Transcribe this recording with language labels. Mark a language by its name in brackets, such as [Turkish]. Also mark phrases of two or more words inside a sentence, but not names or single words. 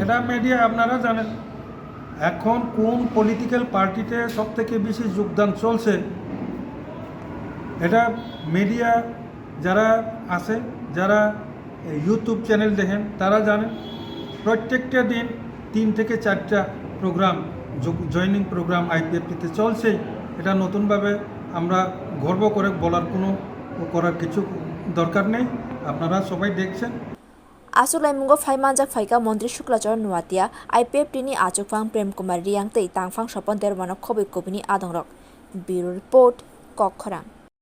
[Bangla] এটা মিডিয়া আপনারা জানেন এখন কোন [English] political party [Bangla] সবথেকে বেশি যোগদান চলছে এটা মিডিয়া যারা আছে যারা ইউটিউব চ্যানেল দেখেন তারা জানেন প্রত্যেকটা দিন 3 থেকে 4টা [English] program joining program [Bangla] আইপিএফটিতে চলছে এটা নতুনভাবে আমরা গর্ব করে বলার কোনো করার কিছু দরকার নেই আপনারা সবাই দেখছেন [Kok Borok] Asulaimungo phaimanjak phaika Mantri Shuklachar Nuatia IPFT ni achukphang Prem Kumar Riang tei tangphang sopon dermano khobik kopini adongrok [English] Bureau Report [Kok Borok] Kokkhorang